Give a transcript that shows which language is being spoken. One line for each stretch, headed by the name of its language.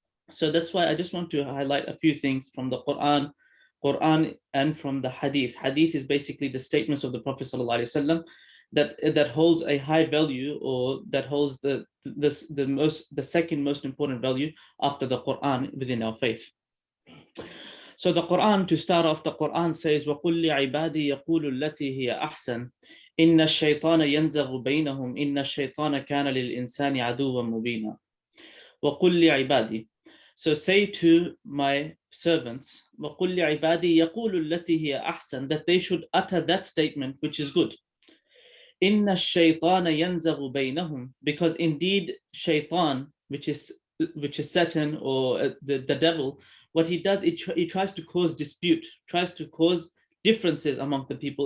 English: So that's why I just want to highlight a few things from the Quran and from the Hadith. Hadith is basically the statements of the Prophet ﷺ that holds a high value, or that holds the second most important value after the Quran within our faith. So the Quran, to start off, the Quran says,
Arabic: وَقُلْ لِعِبَادِي يَقُولُ الَّتِي هِيَ أَحْسَنُ إِنَّ الشَّيْطَانَ يَنْزَغُ بَيْنَهُمْ إِنَّ الشَّيْطَانَ كَانَ لِلْإِنسَانِ عَدُوًّا مُبِينًا. وَقُلْ لِعِبَادِي.
English: So say to my servants,
Arabic: وَقُلْ لِعِبَادِي يَقُولُ الَّتِي هِيَ أَحْسَنُ,
English: that they should utter that statement which is good.
Arabic: إِنَّ الشَّيْطَانَ يَنْزَغُ بَيْنَهُم,
English: because indeed shaitan, which is Satan or the devil, what he does, he tries to cause dispute, tries to cause differences among the people.